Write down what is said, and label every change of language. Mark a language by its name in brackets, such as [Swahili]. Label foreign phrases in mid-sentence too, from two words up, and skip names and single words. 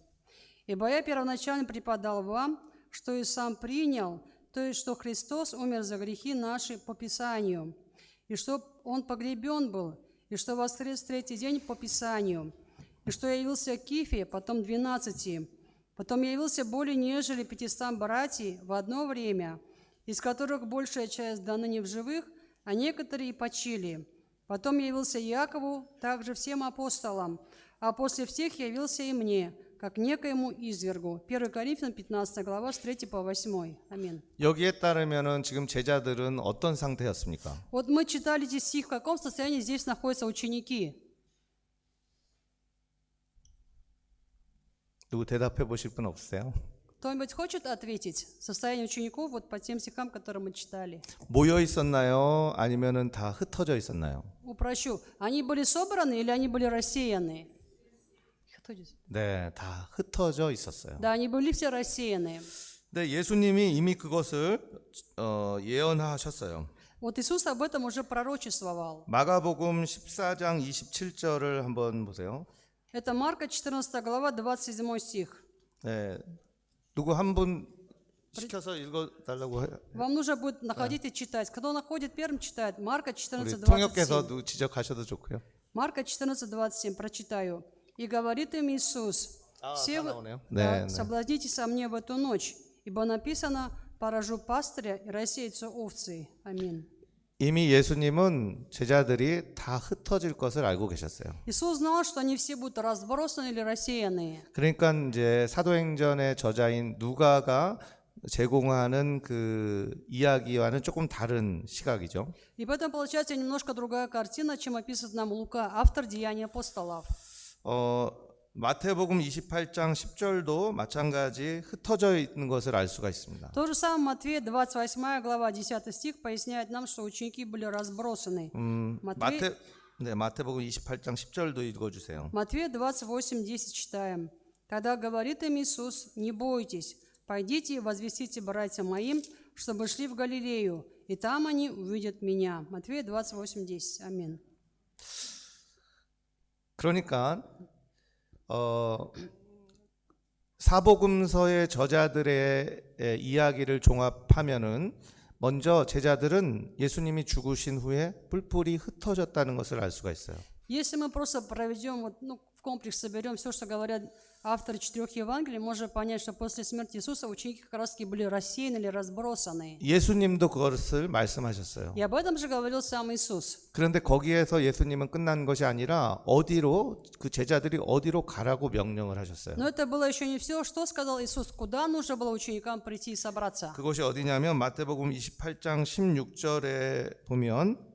[Russian] «Ибо я первоначально преподал вам, что и сам принял, то есть, что Христос умер за грехи наши по Писанию, и что Он погребен был, и что воскрес в третий день по Писанию, и что я явился Кифе, потом 12, потом я явился более нежели 500 братьев в одно время, из которых большая часть до ныне в живых, а некоторые почили. Потом я явился Якову, также всем апостолам, а после всех явился и мне, как некоему извергу». 1 Коринфянам 15 глава с 3 по 8. Аминь. [Korean] 여기에 따르면은 지금 제자들은 어떤 상태였습니까? [Russian] Вот мы читали здесь стих, в каком состоянии здесь находятся ученики. [Korean] 누구 대답해 보실 분 없으세요? [Russian] Кто-нибудь хочет ответить? Состояние учеников вот по тем стихам, которые мы читали. [Korean] 모여 있었나요? 아니면은 다 흩어져 있었나요? [Russian] Упрощу. Они были собраны или они были рассеяны? [Korean] 네, 다 흩어져 있었어요. [Russian] Да, они были все рассеяны. [Korean] 네, 예수님이 이미 그것을 예언하셨어요. [Russian] Вот Иисус об этом уже пророчествовал. [Korean] 마가복음 14장 27절을 한번 보세요. [Russian] Это Марка 14 глава, 27 стих. [Korean] 네, 누구 한 분 시켜서 읽어달라고 해요. [Russian] Вам нужно будет находить и читать. Кто находит первым, читает. Марка 우리 14, 27. [Korean] 통역께서도 지적하셔도 좋고요. [Russian] Марка 14, 27. Прочитаю. «И говорит им Иисус, все вы 나오네요. да, [Korean] 네, 네. [Russian] соблазнитесь со мне в эту ночь, ибо написано, поражу пастыря и рассеются овцы». Аминь. [Korean] 이미 예수님은 제자들이 다 흩어질 것을 알고 계셨어요. [Russian] Иисус знал, что они все будут разбросаны или рассеяны. [Korean] 그러니까 이제 사도행전의 저자인 누가가 제공하는 그 이야기와는 조금 다른 시각이죠. [Russian] И поэтому получается немножко другая картина, чем описывает нам Лука, автор Деяний апостолов. [Korean] 마태복음 28장 10절도 마찬가지 흩어져 있는 것을 알 수가 있습니다. [Russian] То же самое Матфея 28 глава 10 стих поясняет нам, что ученики были разбросаны. [Korean] 마태복음 28장 10절도 읽어주세요. [Russian] Матфея 28:10 читаем. «Тогда говорит им Иисус, не бойтесь, пойдите и возвестите братьям моим, чтобы шли в Галилею, и там они увидят меня». Матфея 28:10. Аминь. [Korean] 그러니까 사복음서의 저자들의 이야기를 종합하면은 먼저 제자들은 예수님이 죽으신 후에 뿔뿔이 흩어졌다는 것을 알 수가 있어요. [Russian] Если мы просто проведем, в комплекс соберем все, что говорят авторы 4 Евангелий, можно понять, что после смерти Иисуса ученики как раз таки были рассеяны или разбросаны. [Korean] 예수님도 그것을 말씀하셨어요. [Russian] И об этом же говорил сам Иисус. [Korean] 그런데 거기에서 예수님은 끝난 것이 아니라 어디로 그 제자들이 어디로 가라고 명령을 하셨어요. [Russian] Но это было еще не все. Что сказал Иисус? Куда нужно было ученикам прийти и собраться? [Korean] 그것이 어디냐면 마태복음 28장 16절에 보면